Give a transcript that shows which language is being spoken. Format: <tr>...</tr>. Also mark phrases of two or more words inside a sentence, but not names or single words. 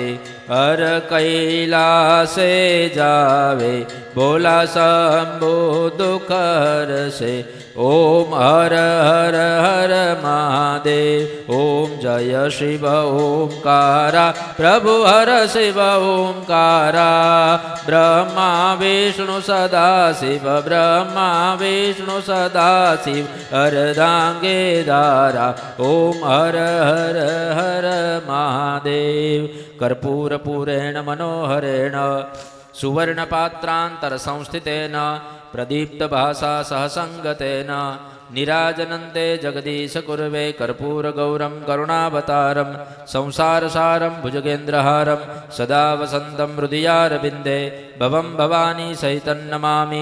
<hi>हर कैलासे जावे बोला शंभु दुख हर से। ओम हर हर हर महादेव। ओम जय शिव ओंकारा प्रभु हर शिव ओंकारा। ब्रह्मा विष्णु सदा शिव ब्रह्मा विष्णु सदा शिव अर्धांगे धारा। ओम हर हर हर महादेव।</hi> <sa>कर्पूरपूरेण मनोहरेण सुवर्णपात्रान्तरसंस्थितेन प्रदीप्तभासा सहसङ्गतेन निराजनन्ते जगदीश कुर्वे कर्पूरगौरं करुणावतारं संसारसारं भुजगेन्द्रहारं सदा वसन्तं हृदयारविन्दे भवं भवानी सहितं नमामि।</sa>